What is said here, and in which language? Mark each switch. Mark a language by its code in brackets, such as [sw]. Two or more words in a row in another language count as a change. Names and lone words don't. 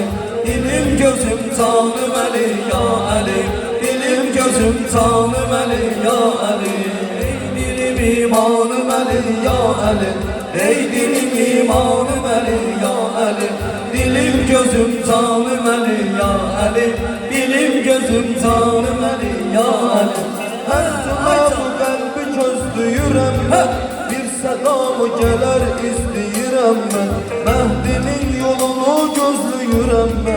[tr] dilim gözüm canım Ali ya Ali, dilim gözüm canım Ali ya Ali, ey dilim imanım Ali ya Ali, ey dilim imanım Ali ya Ali, dilim gözüm canım Ali ya Ali, dilim gözüm canım Ali ya Ali. [az] Her zaman bu kalbi gözlüyürəm mən, bir sədamı gələr izləyirəm mən. Məhdinin yolunu gözlüyürəm mən.